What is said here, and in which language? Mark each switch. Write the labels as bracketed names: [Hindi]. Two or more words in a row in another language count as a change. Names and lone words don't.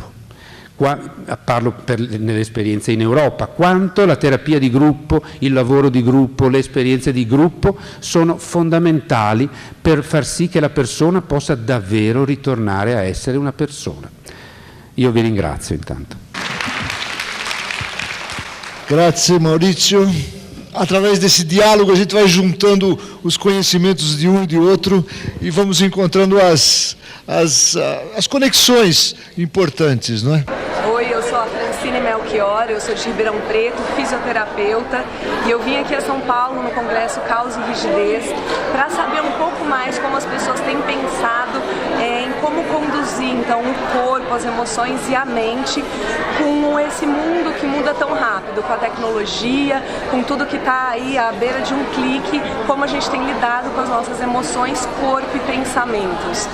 [Italian] Parlo nelle esperienze in Europa, quanto la terapia di gruppo, il lavoro di gruppo, le esperienze di gruppo sono fondamentali per far sì che la persona possa davvero ritornare a essere una persona. Io vi ringrazio intanto. Grazie, Maurício. [Portuguese] Através desse diálogo, a gente vai juntando os conhecimentos de um e de outro e vamos encontrando as conexões importantes, não é? Oi, eu sou a Francine Melchior, eu sou de Ribeirão Preto, fisioterapeuta, e eu vim aqui a São Paulo no Congresso Caos e Rigidez para saber um pouco mais como as pessoas têm pensado em como conduzir então o corpo, as emoções e a mente com esse mundo que muda tão rápido, com a tecnologia, com tudo que está aí à beira de um clique, como a gente tem lidado com as nossas emoções, corpo e pensamentos.